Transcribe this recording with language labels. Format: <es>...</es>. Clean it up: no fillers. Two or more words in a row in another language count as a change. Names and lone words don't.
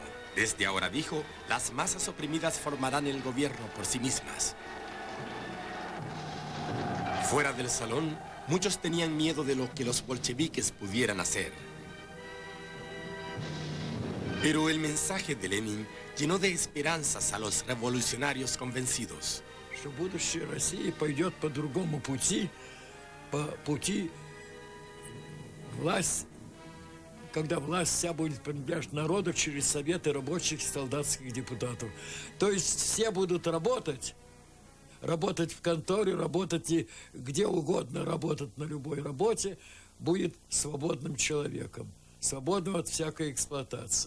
<es>Desde ahora, dijo, las masas oprimidas formarán el gobierno por sí mismas. Fuera del salón, muchos tenían miedo de lo que los bolcheviques pudieran hacer. Pero el mensaje de Lenin llenó de esperanzas a los revolucionarios convencidos.</es> <ru>Что будущее России пойдет по другому пути, по пути власть, когда власть вся будет принадлежать народу через советы рабочих и солдатских депутатов. То есть все будут работать в конторе, работать и где угодно, работать на любой работе, будет свободным человеком, свободным от всякой эксплуатации.</ru>